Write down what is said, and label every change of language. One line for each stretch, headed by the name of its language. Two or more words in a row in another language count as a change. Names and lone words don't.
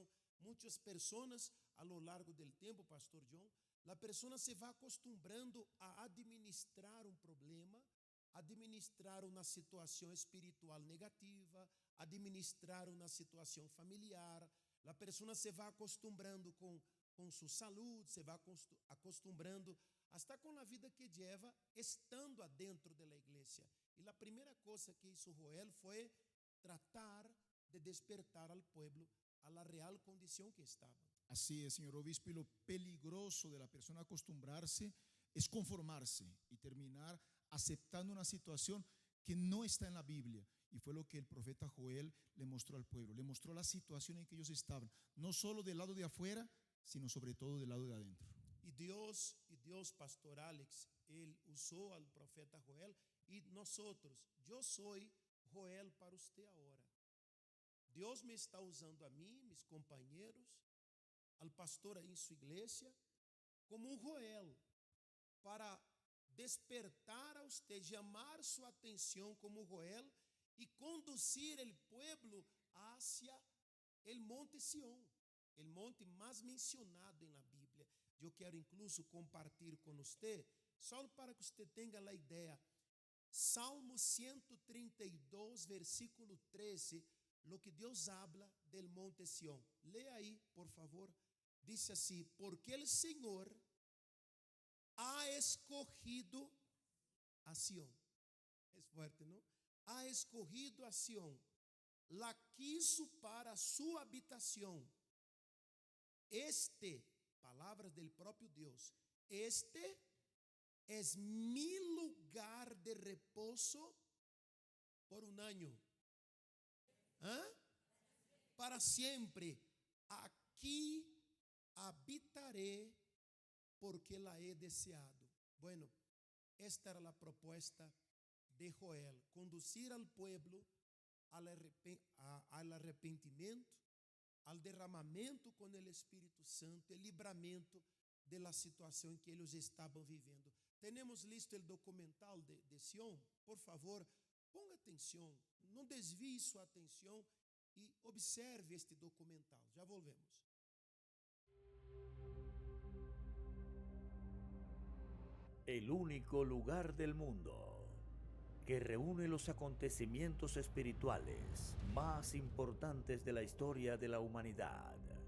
Portuguese: Muitas pessoas,
Spanish: a lo largo
Portuguese: do tempo, Pastor John, a pessoa se vai acostumando a administrar um problema, administrar uma situação espiritual negativa, administrar uma situação familiar. A pessoa se vai acostumando com sua saúde, se vai acostumando até com a vida que leva estando adentro da igreja. E a primeira coisa que
Spanish: hizo Joel foi tratar de despertar al pueblo a la real condición que estaban. Así es, señor obispo, y lo peligroso de la persona acostumbrarse es conformarse y terminar aceptando una situación que no está en la Biblia. Y fue lo que el profeta Joel le mostró al pueblo, le mostró la situación en que ellos estaban, no solo del lado de afuera, sino sobre todo del lado de adentro. Y Dios, Pastor Alex, él usó al profeta Joel y nosotros, yo soy Joel para usted ahora.
Portuguese: Deus me está usando a mim, mis companheiros,
Spanish: al pastor
Portuguese: aí em sua igreja, como um Joel, para despertar
Spanish: a usted,
Portuguese: chamar sua atenção como Joel e conduzir o
Spanish: pueblo hacia el monte Sión, el monte
Portuguese: mais mencionado na Bíblia. Eu quero incluso compartilhar com você, só para que você tenha a ideia.
Spanish: Salmo 132, versículo 13, lo que Deus habla del monte Sión. Lea aí, por favor. Dice assim: porque el Señor ha escogido a Sión. Es fuerte, ¿no? Ha escogido a Sión, la quiso para su habitación. Palavras del propio Deus, es mi lugar de reposo por un año.
Portuguese: Para sempre.
Spanish: Aqui habitaré porque la he deseado. Bueno, esta era la propuesta de Joel: conducir al pueblo al arrepentimiento, al
Portuguese: derramamento com o Espírito Santo,
Spanish: el livramento de la
Portuguese: situação em que eles estavam vivendo. Temos listo o documental de Sión? Por favor, ponga atenção, não desvie sua atenção e observe este documental. Já volvemos.
Spanish: El único lugar del mundo que reúne los acontecimientos espirituales más importantes de la historia de la humanidad.